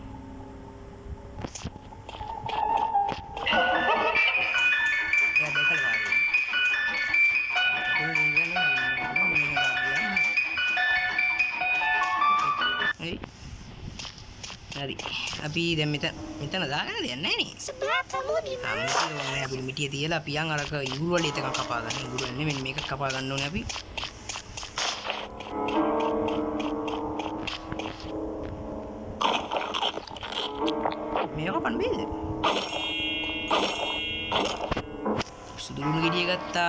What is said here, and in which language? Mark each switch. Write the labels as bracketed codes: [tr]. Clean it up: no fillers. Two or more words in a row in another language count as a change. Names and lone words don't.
[si] හරි අපි දැන් මෙතන දාගෙන දෙන්නේ නැහැ නේ. [id] Sebelah kamu di mana? [si] ඕනේ අපි මිටිය තියලා අපි යන් අරක ඉඟුරු වලින් එකක් කපා ගන්න. ඉඟුරු වලින් මෙන්න මේක කපා ගන්න ඕනේ අපි. මේක කපන්න බෑද? සුදුරුණු ගෙඩිය ගත්තා.